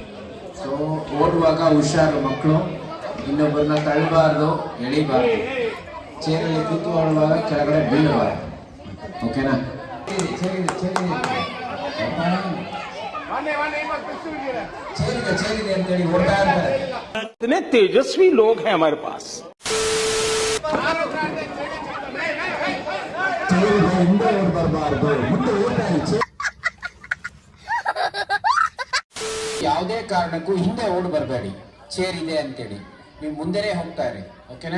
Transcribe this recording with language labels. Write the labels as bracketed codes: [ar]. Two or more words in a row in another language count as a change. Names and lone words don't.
[kn] ಸೊ ಓಡುವಾಗ ಹುಷಾರು ಮಕ್ಕಳು, ಇನ್ನೊಬ್ಬರನ್ನ ತಳ್ಳಬಾರ್ದು, ಎಳಿಬಾರ್ದು, ಚೇರಲ್ಲಿ ಕೂತ್ಕೊಳ್ಳುವಾಗ ಕೆಳಗಡೆ ಬೀಳಬಾರ್ದು. ಓಕೆನಾ? ಚೇರಿದೆ ಅಂತೇಳಿ ಓಡ್ತಾ ಇರ್ತಾರೆ. [hi] इतने तेजस्वी लोग हैं हमारे पास. [kn] ಯಾವುದೇ ಕಾರಣಕ್ಕೂ ಹಿಂದೆ ಓಡ್ ಬರಬೇಡಿ. ಚೇರ್ ಇದೆ ಅಂತೇಳಿ ನೀವು ಮುಂದೆನೇ ಹೋಗ್ತಾ ಇರಿ. ಓಕೆನಾ?